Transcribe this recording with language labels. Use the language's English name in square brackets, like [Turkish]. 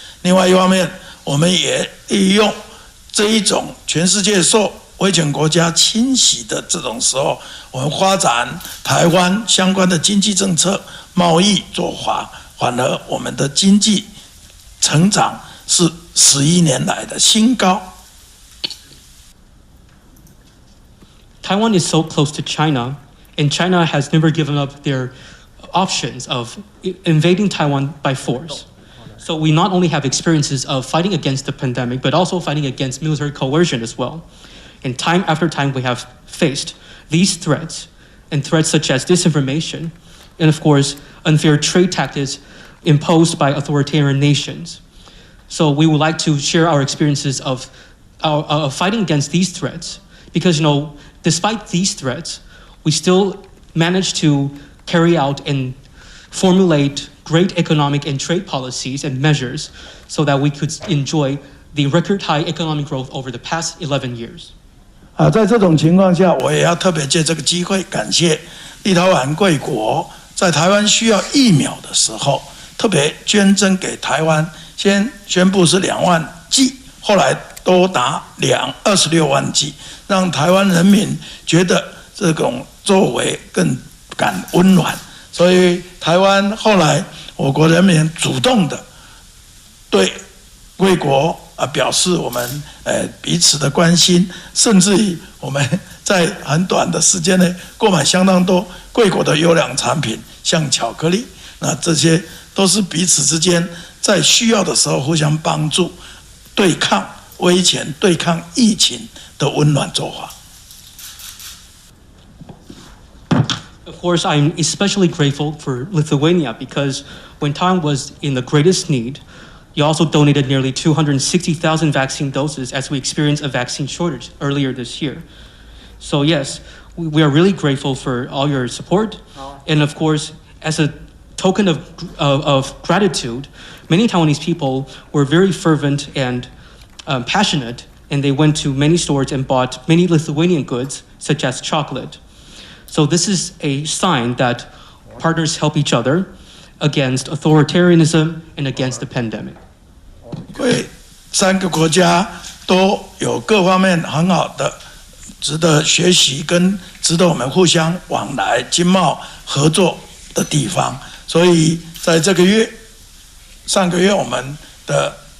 [Chinese] 另外一方面，我们也利用这一种全世界受威权国家侵袭的这种时候，我们发展台湾相关的经济政策、贸易做法，反而我们的经济成长是11年来的新高。 [English] Taiwan is so close to China, and China has never given up their options of invading Taiwan by force. So we not only have experiences of fighting against the pandemic, but also fighting against military coercion as well. And time after time, we have faced these threats, and threats such as disinformation, and of course, unfair trade tactics imposed by authoritarian nations. So we would like to share our experiences of fighting against these threats, because despite these threats, we still managed to carry out and formulate great economic and trade policies and measures so that we could enjoy the record high economic growth over the past 11 years. [Chinese] 在这种情况下，我也要特别借这个机会感谢立陶宛贵国在台湾需要疫苗的时候，特别捐赠给台湾，先宣布是2万剂，后来多达26万剂，让台湾人民觉得这种作为更感温暖。所以台湾后来我国人民主动的对贵国表示我们彼此的关心，甚至于我们在很短的时间内购买相当多贵国的优良产品，像巧克力，那这些都是彼此之间在需要的时候互相帮助，对抗威权、对抗疫情的温暖做法。 [English] Of course, I'm especially grateful for Lithuania because when Taiwan was in the greatest need, you also donated nearly 260,000 vaccine doses as we experienced a vaccine shortage earlier this year. So yes, we are really grateful for all your support. And of course, as a token of gratitude, many Taiwanese people were very fervent and passionate, and they went to many stores and bought many Lithuanian goods, such as chocolate. So this is a sign that partners help each other against authoritarianism and against the pandemic. [Chinese] 3个国家都有各方面很好的值得学习跟值得我们互相往来经贸合作的地方，所以在这个月上个月我们的